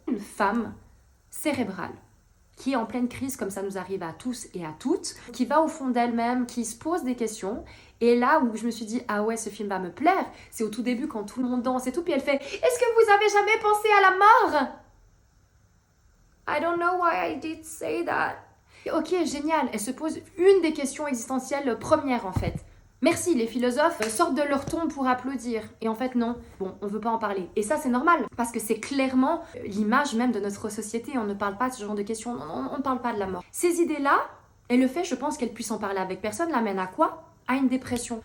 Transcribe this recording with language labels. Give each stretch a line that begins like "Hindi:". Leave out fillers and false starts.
French: Une femme cérébrale, qui est en pleine crise, comme ça nous arrive à tous et à toutes, qui va au fond d'elle-même, qui se pose des questions. Et là où je me suis dit, ah ouais, ce film va me plaire, c'est au tout début quand tout le monde danse et tout, puis elle fait, est-ce que vous avez jamais pensé à la mort?
English: I don't know why I did say that.
French: Ok, génial, elle se pose une des questions existentielles premières en fait. Merci, les philosophes sortent de leur tombe pour applaudir. Et en fait, non. Bon, on veut pas en parler. Et ça, c'est normal. Parce que c'est clairement l'image même de notre société. On ne parle pas de ce genre de questions. On ne parle pas de la mort. Ces idées-là, et le fait, je pense qu'elle puisse en parler avec personne, l'amène à quoi? À une dépression.